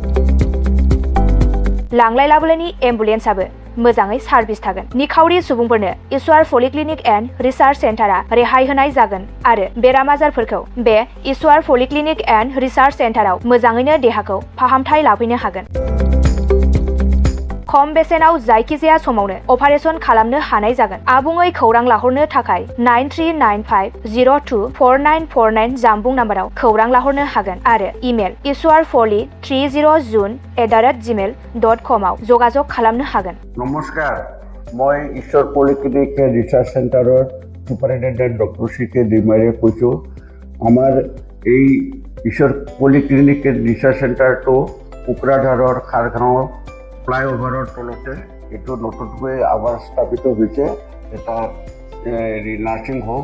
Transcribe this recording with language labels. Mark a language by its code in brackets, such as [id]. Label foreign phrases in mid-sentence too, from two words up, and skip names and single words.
[brx] लांलाय लाबोलायनि एम्बुलेन्सआबो मोजाङै सार्भिस थागोन निखावरि सुबुंफोरनो इसवार पलिक्लिनिक एन्ड रिसार्च सेन्टारा रेहाय होनाय जागोन आरो बेराम आजारफोरखौ बे इसवार पलिक्लिनिक एन्ड रिसार्च सेन्टाराव मोजाङैनो देहाखौ फाहामथाय लाफैनो हागोन खम बेसेनाव जायखिजाया समावनो अपारेशन खालामनो हानाय जागोन। आबुङै खौरां लाहरनो थाखाय 9395024949 जानबुं नाम्बाराव खौरां लाहरनो हागोन आरो इमेल iswarfoli30z@gmail.com आव जगाजग खालामनो हागोन। [as] নমস্কাৰ, মই ঈশ্বৰ পলিক্লিনিক ৰিচাৰ্চ চেণ্টাৰৰ ছুপাৰিণ্টেণ্ডেণ্ট ডক্টৰ CK ডিমাৰীয়ে কৈছোঁ। আমাৰ এই ঈশ্বৰ পলিক্লিনিক ৰিচাৰ্চ চেণ্টাৰটো কোকৰাঝাৰৰ খাৰগাঁও ফ্লাইঅভাৰৰ তলতে এইটো নতুনকৈ আমাৰ স্থাপিত হৈছে এটা [en] nursing home.